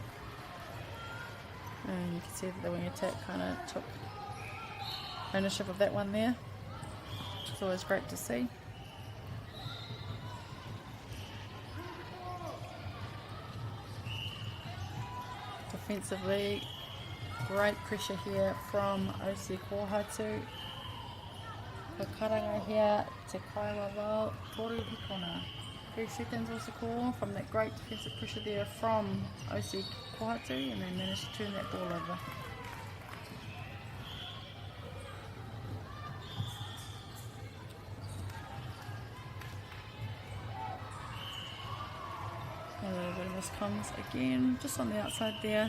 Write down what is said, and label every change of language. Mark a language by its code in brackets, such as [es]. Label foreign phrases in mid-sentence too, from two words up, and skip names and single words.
[en] And you can see that the wing attack kind of took ownership of that one there. It's always great to see. Defensively, great pressure here from OC Kohatu. [mi] Karanga here te kaiwawa toru hikona. [en] 3 seconds was the call from that great defensive pressure there from OC Kohatu, and they managed to turn that ball over. A little bit of miscomms again, just on the outside there.